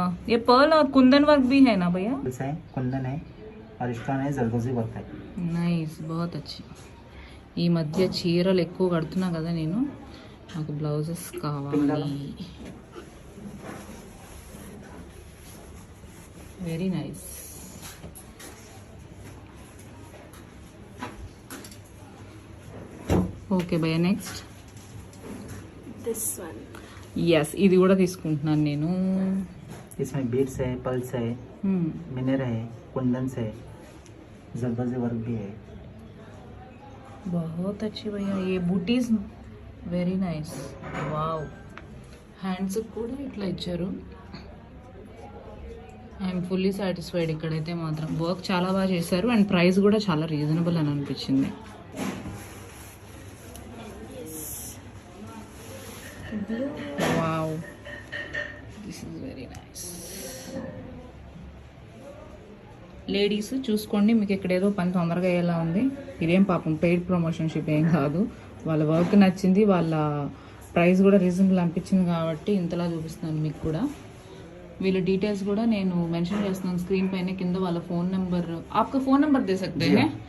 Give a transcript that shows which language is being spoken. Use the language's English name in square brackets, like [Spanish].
[Hindi] ये पर्ल और कुंदन वर्क भी है ना भैया? कुंदन है और स्टोन है, जरदोजी वर्क है. [English] nice, [Hindi] बहुत अच्छी. [Telugu] ఈ మధ్య చీరలు ఎక్కువ కడుతున్నా కదా నేను, నాకు బ్లౌజెస్ కావాలి. [English] Very nice. Okay భయ్య, next this one. [Telugu] ఎస్, ఇది కూడా తీసుకుంటున్నాను నేను. [Hindi] इसमें बीड्स है, पल्स है, मिनर है, कुंदन है, जरदोजी वर्क भी है. बहुत अच्छी भैया. ये booties [English] Very nice. [Telugu] Wow, hands కూడా ఇట్లా ఇచ్చారు. [English] I'm fully satisfied. [Telugu] ఇక్కడైతే మాత్రం వర్క్ చాలా బాగా చేశారు అండ్ ప్రైస్ కూడా చాలా రీజనబుల్ అని అనిపించింది. [English] Wow, this is very nice. [Telugu] Ladies చూసుకోండి, మీకు ఇక్కడ ఏదో పని తొందరగా అయ్యేలా ఉంది. ఇదేం పాపం పెయిడ్ ప్రమోషన్షిప్ ఏం కాదు. వాళ్ళ వర్క్ నచ్చింది, వాళ్ళ ప్రైస్ కూడా రీజనబుల్ అనిపించింది కాబట్టి ఇంతలా చూపిస్తున్నాను మీకు కూడా. వీళ్ళ డీటెయిల్స్ కూడా నేను మెన్షన్ చేస్తున్నాను స్క్రీన్ పైన కింద. వాళ్ళ ఫోన్ నెంబర్, [Hindi] आपका फोन नंबर दे सकते हैं?